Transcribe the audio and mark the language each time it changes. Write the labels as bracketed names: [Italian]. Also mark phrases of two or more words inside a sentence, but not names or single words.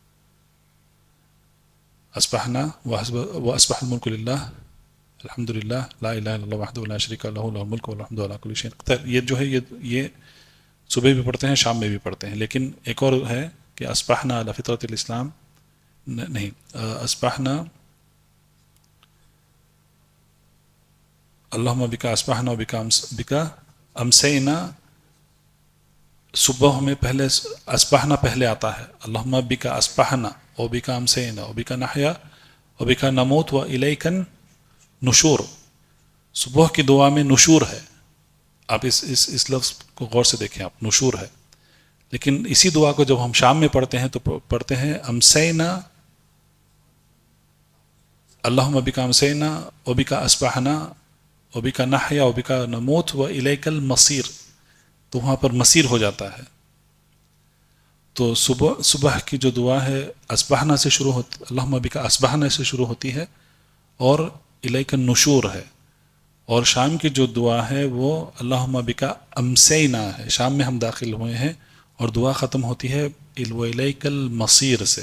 [Arabic] اصبحنا واصبح الملک للہ الحمدللہ لا الہ الا اللہ وحدہ لا شریک لہ لہ الملک والحمد علی کل شیء قدیر. [Urdu] یہ جو ہے یہ صبح بھی پڑھتے ہیں، شام میں بھی پڑھتے ہیں. لیکن ایک اور ہے کہ [Arabic] اصبحنا علی فطرت الاسلام، نہیں، اصبحنا اللہم بکا اصبحنا بکا امسینا. [Urdu] صبح میں پہلے [Arabic] اصبحنا [Urdu] پہلے آتا ہے، [Arabic] اللہم بکا اصبحنا و بکا امسینا و بکا نحیا و بکا نموت و الیک نشور. [Urdu] صبح کی دعا میں نشور ہے، آپ اس لفظ کو غور سے دیکھیں، آپ نشور ہے. لیکن اسی دعا کو جب ہم شام میں پڑھتے ہیں تو پڑھتے ہیں [Arabic] امسینا اللہم بکا امسینا و بکا اصبحنا و بکا نحیا و بکا نموت و الیک المصیر. [Urdu] تو وہاں پر مصیر ہو جاتا ہے. تو صبح کی جو دعا ہے اصبحنا سے شروع ہوتی، [Arabic] اللہم بکا اصبحنا [Urdu] سے شروع ہوتی ہے اور [Arabic] الیک النشور [Urdu] ہے. اور شام کی جو دعا ہے وہ [Arabic] اللہم بکا امسینا [Urdu] ہے، شام میں ہم داخل ہوئے ہیں، اور دعا ختم ہوتی ہے [Arabic] الیک المصیر [Urdu] سے.